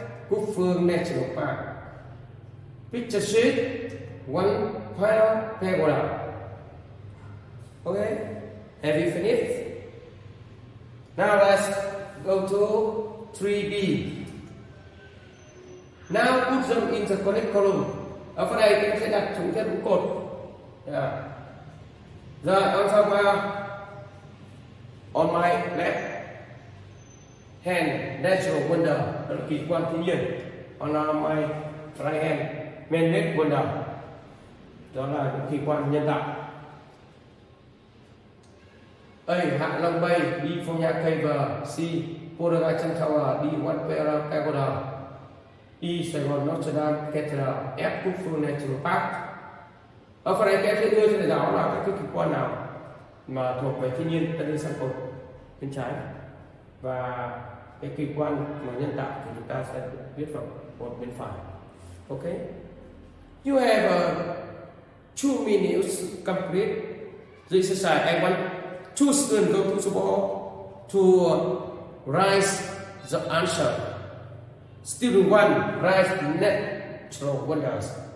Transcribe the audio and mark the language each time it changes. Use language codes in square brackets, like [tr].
[en] Cúc Phương National Park. Picture 6. One Fire Cathedral. Okay, have you finished? Now let's go to 3B. Now put them in the correct column. [vi] Ở phần này các em sẽ đặt chúng theo đúng cột. Yeah. Rồi, [en] on top on my left hand, natural wonder, [vi] đó là kỳ quan thiên nhiên. [en] On my right hand, man-made wonder, [vi] đó là kỳ quan nhân tạo. [en] A. Hạ Long Bay. B. Phong Nha Cave. C. Ponaga Cham Tower. D. One Fire Cathedral. E. Sài Gòn Notre Dame Cathedral. F. Cúc Phương National Park. [vi] Ở phần này các em sẽ đưa cho thầy giáo là các kỳ quan nào mà thuộc về thiên nhiên, ta đi sang cột bên trái, và cái kỳ quan mà nhân tạo thì chúng ta sẽ viết vào cột bên phải. [en] Okay, you have 2 minutes to complete the exercise. I want 2 students go to the board to write the answer. Student 1 write natural wonders.